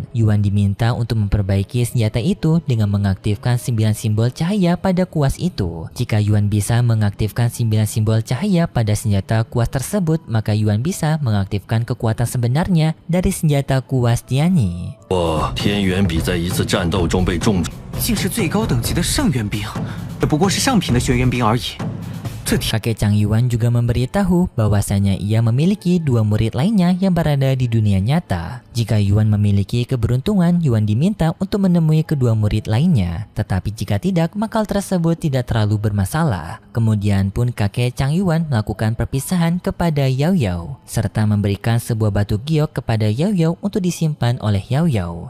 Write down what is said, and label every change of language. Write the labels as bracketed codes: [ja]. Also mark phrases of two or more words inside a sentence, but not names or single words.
[id] Yuan diminta untuk memperbaiki senjata itu dengan mengaktifkan 9 simbol cahaya pada kuas itu. Jika Yuan bisa mengaktifkan 9 simbol cahaya pada senjata kuas tersebut, maka Yuan bisa mengaktifkan kekuatan sebenarnya dari senjata kuas Tianyi. [zh] 我天元笔在一次战斗中被重创，竟是最高等级的圣元兵，这不过是上品的玄元兵而已。 [id] Kakek Chang Yuan juga memberitahu bahwasanya ia memiliki dua murid lainnya yang berada di dunia nyata. Jika Yuan memiliki keberuntungan, Yuan diminta untuk menemui kedua murid lainnya. Tetapi jika tidak, maka hal tersebut tidak terlalu bermasalah. Kemudian pun kakek Chang Yuan melakukan perpisahan kepada Yao Yao, serta memberikan sebuah batu giok kepada Yao Yao untuk disimpan oleh Yao Yao.